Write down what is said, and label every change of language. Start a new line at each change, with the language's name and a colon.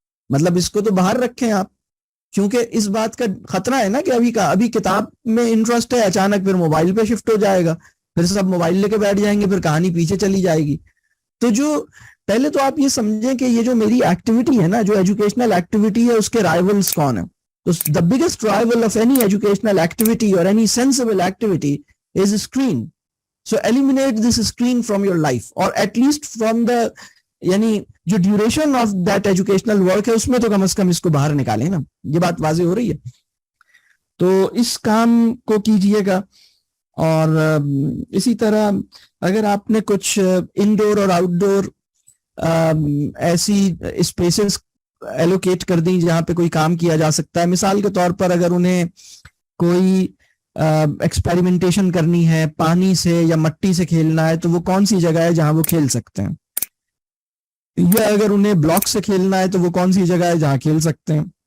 Urdu: مطلب اس کو تو باہر رکھیں آپ, کیونکہ اس بات کا خطرہ ہے نا کہ ابھی کتاب میں انٹرسٹ ہے, اچانک پھر موبائل پہ شفٹ ہو جائے گا, پھر سب موبائل لے کے بیٹھ جائیں گے, پھر کہانی پیچھے چلی جائے گی. تو جو پہلے تو آپ یہ سمجھیں کہ یہ جو میری ایکٹیویٹی ہے نا, جو ایجوکیشنل ایکٹیویٹی ہے, اس کے رائیولز کون ہیں.
English: تو the biggest rival of any educational activity or any sensible activity is a screen. So eliminate this screen from your life, or at least from the
Urdu: یعنی جو
English: duration of that educational work
Urdu: ہے اس میں تو کم از کم اس کو باہر نکالیں نا. یہ بات واضح ہو رہی ہے. تو اس کام کو کیجئے گا. اور اسی طرح اگر آپ نے کچھ انڈور اور آؤٹ ڈور ایسی اسپیسز ایلوکیٹ کر دیں جہاں پہ کوئی کام کیا جا سکتا ہے, مثال کے طور پر اگر انہیں کوئی ایکسپیریمنٹیشن کرنی ہے, پانی سے یا مٹی سے کھیلنا ہے, تو وہ کون سی جگہ ہے جہاں وہ کھیل سکتے ہیں, یا اگر انہیں بلاک سے کھیلنا ہے تو وہ کون سی جگہ ہے جہاں کھیل سکتے ہیں.